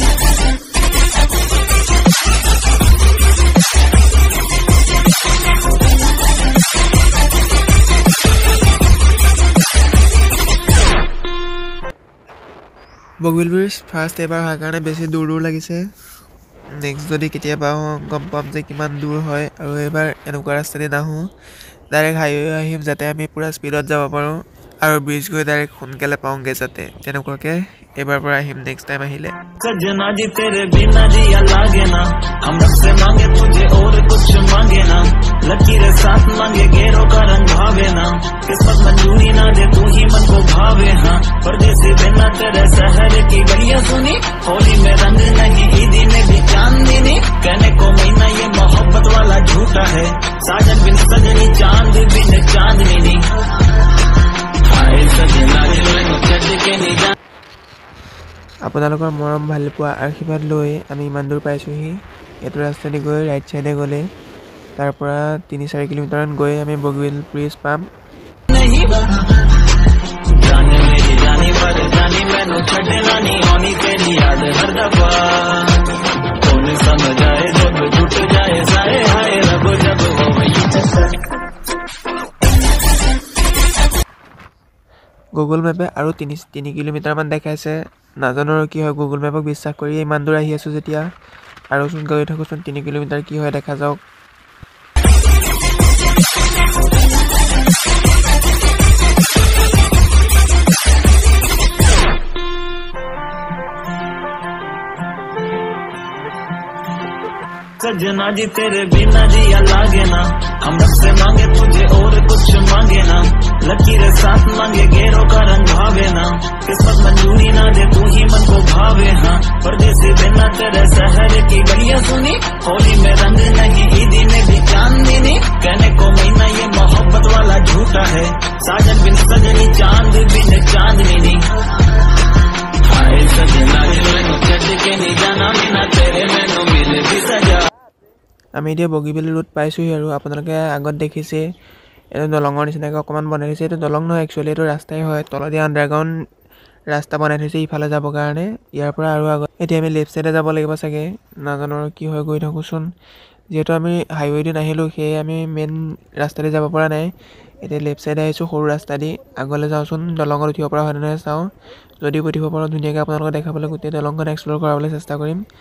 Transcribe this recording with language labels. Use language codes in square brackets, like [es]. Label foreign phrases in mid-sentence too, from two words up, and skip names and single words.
[as] বগীবিল ব্ৰিজ ফাৰ্ষ্ট এবাৰ হোৱাৰ কাৰণে বেছি দূৰ লাগিছে নেক্সট যদি কেতিয়াবা গম পাম যে কিমান দূৰ হয় আৰু এবাৰ এনেকুৱা ৰাস্তাতে নাহো [en] direct highway [as] আহিম যাতে আমি পুৰা স্পীডত যাব পাৰো আৰু ব্ৰিজ গৈ ডাইৰেক্ট সোনকালে পাওঁগে যাতে তেনেকুৱাকে এবাৰ পৰা আহিম [en] next time [as] আহিলে [hi] सजना जी तेरे बिना जिया लागे ना हम रब से मांगे तुझे और कुछ मांगे ना लकीर साथ मांगे गेरों का रंग भावे ना किस्मत मंजूरी ना दे तू ही मन को भावे हाँ परदेसी बिना तेरे शहर की गलियां सुनी होली में रंग नहीं ईदी में भी चांदनी कहने को महीना ये मोहब्बत वाला झूठा है साजन बिन सजनी चांद बिन चांदनी नहीं हाय सजना जी [pa] ਮੈਨੂੰ ਛੱਡ ਕੇ ਨਹੀਂ ਜਾ [as] আপোনালোকৰ মৰম ভাল পোৱা আশীৰ্বাদ লৈ আমি ইমান দূৰ পাইছোহি এটো ৰাস্তাদি গৈ ৰাইট সাইডে গলে তাৰ পৰা 3-4 কিলোমিটাৰ গৈ আমি বগীবিল ব্ৰিজ পাম [hi] नहीं जाने मेरी जानी पर जानी [pa] ਮੈਨੂੰ ਛੱਡਣਾ ਨਹੀਂ [hi] आनी तेरी याद हर दफा कौन समझ आए जब टूट जाए साए हाय रब जब हो [as] গুগল মেপে আৰু 3 কিলোমিটাৰ মান দেখাইছে নাজানো কি হয় গুগল মেপক বিশ্বাস কৰি ইমান দূৰ আহি আছো যেতিয়া আৰু চোন গৈ থাকোচোন 3 কিলোমিটাৰ কি হয় দেখা যাওক [hi] सजना जी तेरे बिना जिया लागे ना हम रब से मांगे तुझे और कुछ मांगे ना लकीर साथ मांगे गेरों का रंग भावे ना किस्मत मंजूरी ना दे तू ही मन को भावे हाँ परदेसी बिना तेरे शहर की गलियां सुनी होली में रंग नहीं ईदी में भी चांदनी कहने को महीना ये मोहब्बत वाला झूठा है साजन बिन सजनी चांद बिन चांदनी नहीं हाय सजना जी [pa] ਮੈਨੂੰ ਛੱਡ ਕੇ ਨਹੀਂ ਜਾਣਾ [hi] बिना तेरे मैनू मिल भी सजा [as] আমি এতিয়া বগীবিল ৰোড পাইছোহি আৰু আপোনালোকে আগত দেখিছে এটো দলঙৰ নিচিনাকৈ অকমান বনাই দিছে এটো দলং নহয় একচুয়ালি এটো ৰাস্তাই হয় তলদি আন্ডাৰগ্ৰাউণ্ড ৰাস্তা বনাই থৈছে ইফালে যাব কাৰণে ইয়াৰ পৰা আৰু আগত এতিয়া আমি লেফট সাইডে যাব লাগিব চাগে নাজানো কি হয় গৈ থাকোচোন যেটো আমি হাইৱে দি নাহিলো হে আমি মেইন ৰাস্তাতে যাব পৰা নাই এতিয়া লেফট সাইডে আহিছো সৰু ৰাস্তা দি আগলৈ যাওচোন দলঙৰ উঠিব পৰা হয় নহয় চাও যদি উঠিব পাৰো ধুনীয়াকৈ আপোনালোকক দেখাবলৈ গোটেই দলংখন এক্সপ্লোৰ কৰাবলৈ চেষ্টা কৰিম